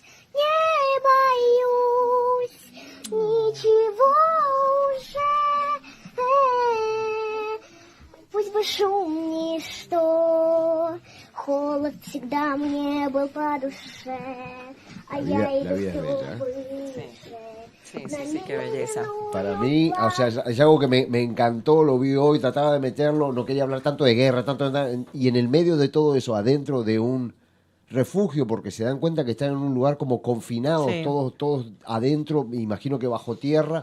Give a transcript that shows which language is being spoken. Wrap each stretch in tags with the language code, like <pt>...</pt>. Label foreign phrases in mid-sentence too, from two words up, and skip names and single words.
<ru>Не боюсь ничего уже. Пусть бы шум ничто, холод всегда мне был по душе, а я иду все выше.</ru> <es>Sí, qué belleza. Para mí, o sea, es algo que me encantó, lo vi hoy, trataba de meterlo, no quería hablar tanto de guerra, y en el medio de todo eso, adentro de un refugio, porque se dan cuenta que están en un lugar como confinados, Sí. todos adentro, me imagino que bajo tierra.</es>